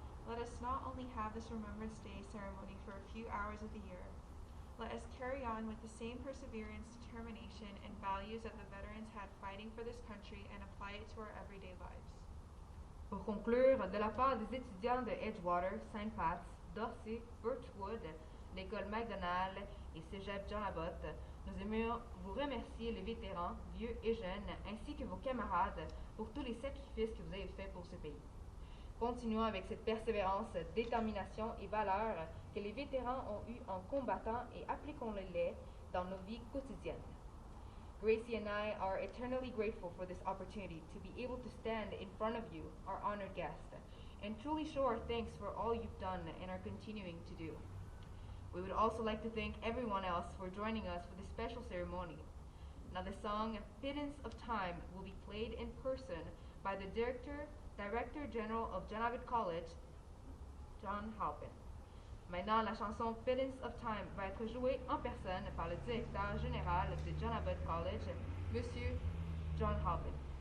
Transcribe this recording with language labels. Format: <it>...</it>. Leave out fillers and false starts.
<en>Let us not only have this Remembrance Day ceremony for a few hours of the year, let us carry on with the same perseverance, determination, and values that the veterans had fighting for this country and apply it to our everyday lives.</en> <fr>Pour conclure, de la part des étudiants de Edgewater, St. Pat's, Dorset, Birchwood, l'école McDonald et Cégep John Abbott, nous aimerions vous remercier les vétérans, vieux et jeunes, ainsi que vos camarades pour tous les sacrifices que vous avez faits pour ce pays. Continuons avec cette persévérance, détermination et valeur que les vétérans ont eue en combattant et appliquons-les dans nos vies quotidiennes.</fr> <en>Gracie and I are eternally grateful for this opportunity to be able to stand in front of you, our honored guest, and truly show our thanks for all you've done and are continuing to do. We would also like to thank everyone else for joining us for this special ceremony. Now the song Pittance of Time will be played in person by the Director General of John Abbott College, John Halpin.</en> <fr>Maintenant, la chanson Pittance of Time va être jouée en personne par le Directeur Général de John Abbott College, Monsieur John Halpin.</fr>